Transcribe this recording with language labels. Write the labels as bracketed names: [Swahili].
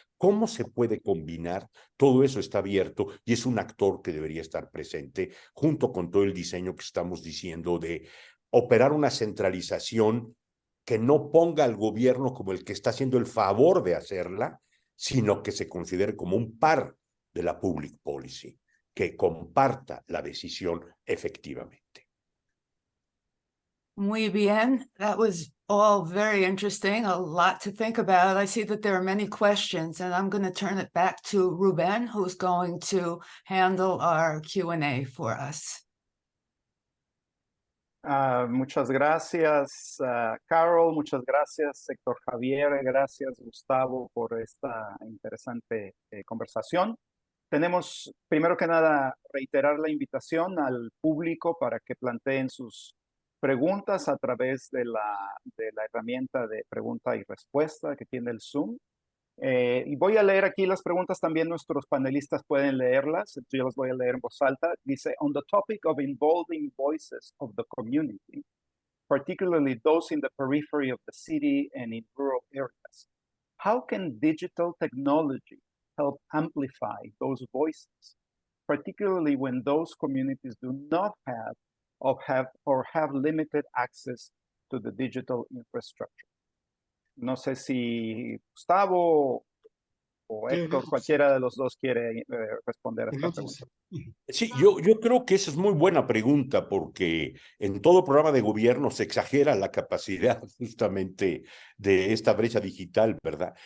[Spanish] ¿Cómo se puede combinar? Todo eso está abierto y es un actor que debería estar presente junto con todo el diseño que estamos diciendo de operar una centralización que no ponga al gobierno como el que está haciendo el favor de hacerla, sino que se considere como un par de la public policy, que comparta la decisión efectivamente. Muy bien. [English] That was all very interesting, a lot to think about. I see that there are many questions, and I'm going to turn it back to Ruben, who's going to handle our Q&A for us. [Spanish] Muchas gracias, Carol. Muchas gracias, Héctor Javier. Gracias, Gustavo, por esta interesante conversación. Tenemos, primero que nada, reiterar la invitación al público para que planteen sus preguntas a través de la herramienta de pregunta y respuesta que tiene el Zoom. Y voy a leer aquí las preguntas, también nuestros panelistas pueden leerlas, yo las voy a leer en voz alta. Dice, [English] on the topic of involving voices of the community, particularly those in the periphery of the city and in rural areas, how can digital technology help amplify those voices, particularly when those communities do not have or have limited access to the digital infrastructure? [Spanish] No sé si Gustavo o Héctor, cualquiera de los dos quiere responder a esta pregunta. Sí, yo creo que esa es muy buena pregunta porque en todo programa de gobierno se exagera la capacidad justamente de esta brecha digital, ¿verdad?